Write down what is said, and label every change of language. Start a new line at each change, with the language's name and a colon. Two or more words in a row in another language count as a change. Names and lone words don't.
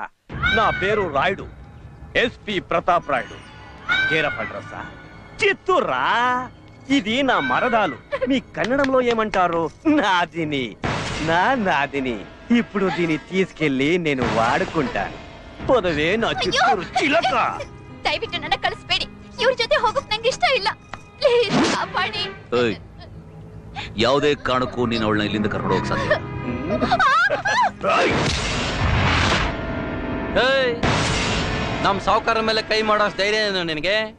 Telugu: నా పేరు రాయుడు, ఎస్పి ప్రతాప్ రాయుడు. కేరఫ్ అడ్రస్సా చిత్తూర్రా. ఇది నా మరదాలు. మీ కన్నడంలో ఏమంటారు? నాదిని. నాదిని. ఇప్పుడు దీన్ని తీసుకెళ్లి నేను వాడుకుంటాను. పొదవే నా చిత్తూరు చిలక.
Kannada: ದಯವಿಟ್ಟು ನನ್ನ ಕಳಿಸ್ಬೇಡಿ. ಇವ್ರ ಜೊತೆ ಹೋಗಕ್ ನಂಗೆ ಇಷ್ಟ ಇಲ್ಲ. ಪ್ಲೀಸ್ ಕಾಪಾಡಿ. ಯಾವುದೇ ಕಾರಣಕ್ಕೂ ನೀನು ಅವಳನ್ನ ಇಲ್ಲಿಂದ ಕರ್ಕೊಂಡು ಹೋಗಕ್ ಸಾಧ್ಯ. ನಮ್ ಸಾವುಕಾರ ಮೇಲೆ ಕೈ ಮಾಡೋ ಧೈರ್ಯ ಏನು ನಿನಗೆ?